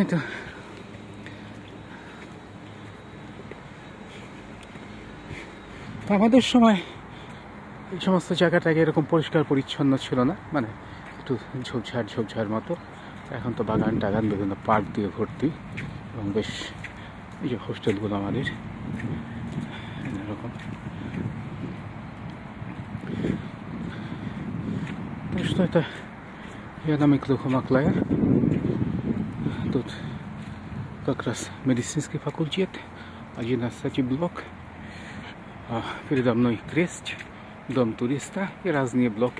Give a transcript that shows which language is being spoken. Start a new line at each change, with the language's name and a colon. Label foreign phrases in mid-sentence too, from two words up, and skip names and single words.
Bangla: তো আমাদের সময় এই সমস্ত জায়গাটাকে এরকম পরিষ্কার পরিচ্ছন্ন ছিল না, মানে একটু ঝোপঝাড় মতো। এখন তো বাগান টাগান বিভিন্ন পার্ক দিয়ে ভর্তি, এবং বেশ এই যে হোস্টেলগুলো আমাদের এরকম।
Russian: Что это? Я намеклю Маклая. Тут как раз медицинский факультет, 11 блок. Передо мной крест, дом туриста и разные блоки.